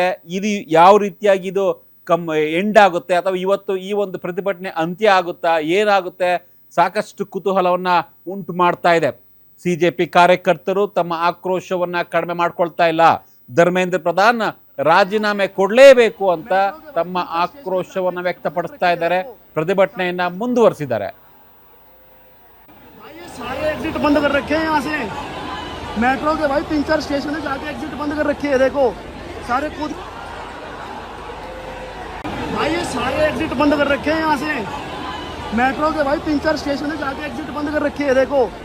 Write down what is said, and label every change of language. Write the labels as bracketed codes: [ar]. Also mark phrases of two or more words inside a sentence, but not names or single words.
[kn] ಇದು ಯಾವ ರೀತಿಯಾಗಿ ಇದು ಎಂಡ್ ಆಗುತ್ತೆ ಅಥವಾ ಇವತ್ತು ಈ ಒಂದು ಪ್ರತಿಭಟನೆ ಅಂತ್ಯ ಆಗುತ್ತಾ, ಏನಾಗುತ್ತೆ, ಸಾಕಷ್ಟು ಕುತೂಹಲವನ್ನ ಉಂಟು ಮಾಡ್ತಾ ಇದೆ. ಸಿಜೆಪಿ ಕಾರ್ಯಕರ್ತರು ತಮ್ಮ ಆಕ್ರೋಶವನ್ನ ಕಡಿಮೆ ಮಾಡ್ಕೊಳ್ತಾ ಇಲ್ಲ. ಧರ್ಮೇಂದ್ರ ಪ್ರಧಾನ್ ರಾಜೀನಾಮೆ ಕೊಡಲೇಬೇಕು ಅಂತ ತಮ್ಮ ಆಕ್ರೋಶವನ್ನ ವ್ಯಕ್ತಪಡಿಸ್ತಾ ಇದ್ದಾರೆ. ಪ್ರತಿಭಟನೆಯನ್ನ ಮುಂದುವರಿಸಿದ್ದಾರೆ. [hi] मेट्रो के भाई 3-4 स्टेशन है, जाके एग्जिट बंद कर रखे हैं. देखो सारे कूद भाई, ये सारे एग्जिट बंद कर रखे हैं यहाँ से. मेट्रो के भाई 3-4 स्टेशन है, जाके एग्जिट बंद कर रखे हैं.